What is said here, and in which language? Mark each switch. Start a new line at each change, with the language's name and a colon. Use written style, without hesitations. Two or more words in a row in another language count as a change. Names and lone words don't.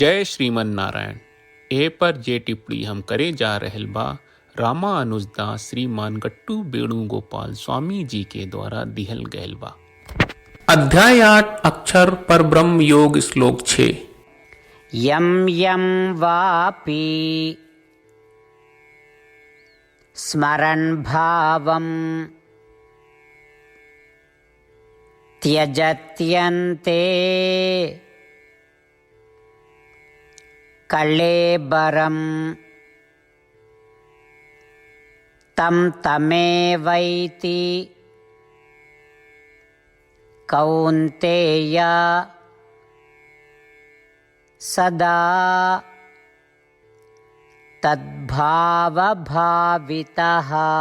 Bhojpuri: जय श्रीमन नारायण। ए पर जे टिप्पणी हम करे जा रहल बा रामानुजदास श्रीमान गट्टू वेणुगोपाल स्वामी जी के द्वारा दिहल गयल बा। अध्याय 8 अक्षर पर ब्रह्म योग श्लोक 6।
Sanskrit: यं यं वापि स्मरन् भावं त्यजत्यन्ते कळेबरं तं तमेवैति कौन्तेय सदा तद्भावभावितः।